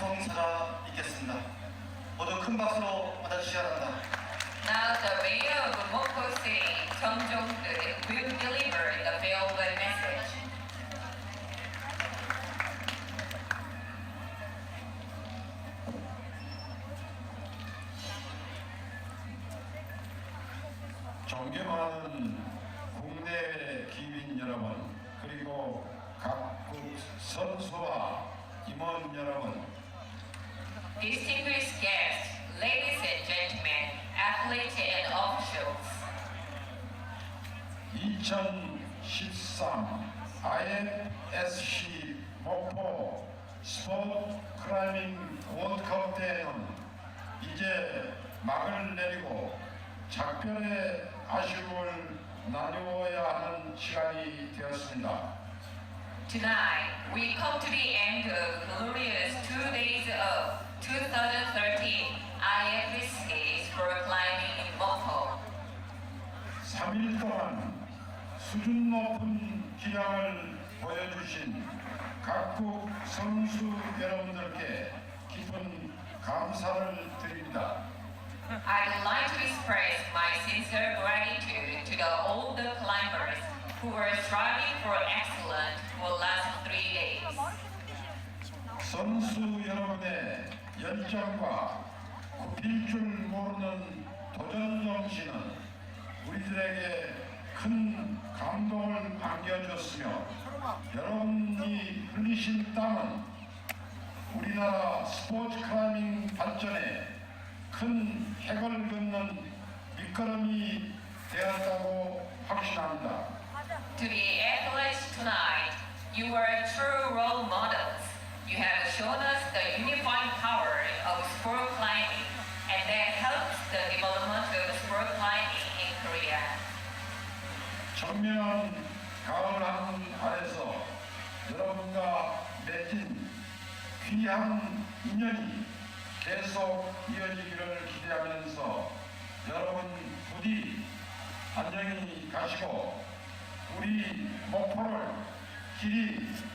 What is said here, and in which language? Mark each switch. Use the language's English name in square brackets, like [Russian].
[Korean] 부탁드리겠습니다. 모두 큰 박수로 맞아주시기 바랍니다. [English] Now the mayor of Mokpo City, Chung Jong-un, will deliver the farewell message. [Korean] 존경하는 국내 기민 여러분, 그리고 각국 선수와 임원 여러분, [English] Distinguished guests, ladies and gentlemen, athletes and officials. [Korean] 2013 IFSC 목포 스포츠 클라이밍 월드컵 대회는 이제 막을 내리고 작별의 아쉬움을 나누어야 하는 시간이 되었습니다. [English] Tonight, we come to the end of glorious 2 days of 2013 IFSC Sport Climbing in Mokpo. [Korean] 3일 동안 수준 높은 기량을 보여주신 각국 선수 여러분들께 깊은 감사를 드립니다. [English] I'd like to express my sincere gratitude to all the climbers who were striving for excellence for the last 3 days. [Korean] 선수 여러분의 열정과 굽힐 줄 모르는 도전 정신은 우리들에게 큰 감동을 안겨줬으며 여러분이 흘리신 땀은 우리나라 스포츠 클라이밍 발전에 큰 핵을 긋는 밑거름이 되었다고 확신합니다. [English] To the athletes tonight, you are true role models. You have shown us the unifying power of sport climbing, and that helps the development of sport climbing in Korea. [Korean] 청명한 가을 하늘 아래서 여러분과 맺은 귀한 인연이 계속 이어지기를 기대하면서 여러분 부디 안녕히 가시고 우리 목포를 길이